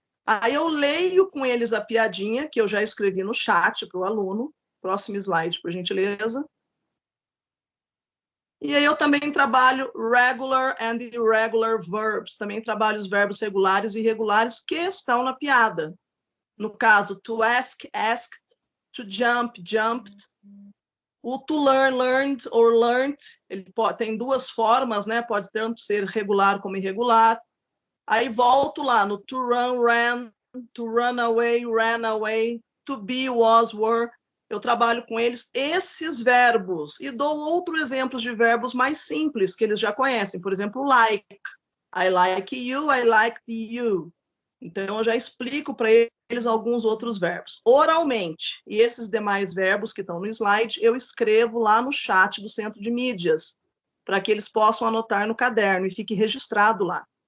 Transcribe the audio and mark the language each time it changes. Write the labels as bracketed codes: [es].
[pt] Aí eu leio com eles a piadinha, que eu já escrevi no chat para o aluno. Próximo slide, por gentileza. E aí eu também trabalho [en] regular and irregular verbs. [pt] Também trabalho os verbos regulares e irregulares que estão na piada. No caso, [en] to ask, asked, to jump, jumped. [pt] O [en] to learn, learned, or learned, [pt] ele tem 2 formas, né? Pode tanto ser regular como irregular. Aí volto lá no [en] to run, ran, to run away, ran away, to be, was, were. [pt] Eu trabalho com eles esses verbos e dou outros exemplos de verbos mais simples que eles já conhecem. Por exemplo, like. [en] I like you, I like you. [pt] Então, eu já explico para eles alguns outros verbos, oralmente. E esses demais verbos que estão no slide, eu escrevo lá no chat do Centro de Mídias, para que eles possam anotar no caderno e fique registrado lá.